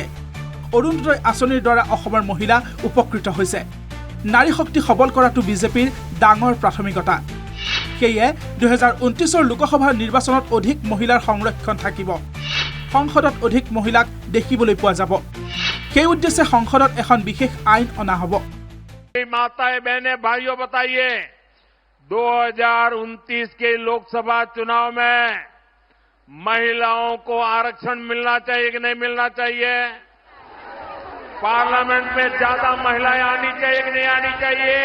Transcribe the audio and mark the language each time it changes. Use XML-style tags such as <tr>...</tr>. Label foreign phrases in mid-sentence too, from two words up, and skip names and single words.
<as>অৰুণোদয় আঁচনিৰ দ্বাৰা অসমৰ মহিলা উপকৃত হৈছে। নাৰী শক্তি সবল কৰাটো বিজেপিৰ ডাঙৰ প্ৰাথমিকতা। সেয়ে 2029 লোকসভা নিৰ্বাচনত অধিক মহিলাৰ সংৰক্ষণ থাকিব। সংসদত অধিক মহিলাক দেখিবলৈ পোৱা যাব। সেই উদ্দেশ্যে সংসদত এখন বিশেষ আইন অনা হ'ব।</as> <hi>माताएं बहनें भाइयों बताइए, 2029 के लोकसभा चुनाव में महिलाओं को आरक्षण मिलना चाहिए कि नहीं मिलना चाहिए? पार्लियामेंट में ज्यादा महिलाएं आनी चाहिए कि नहीं आनी चाहिए?</hi>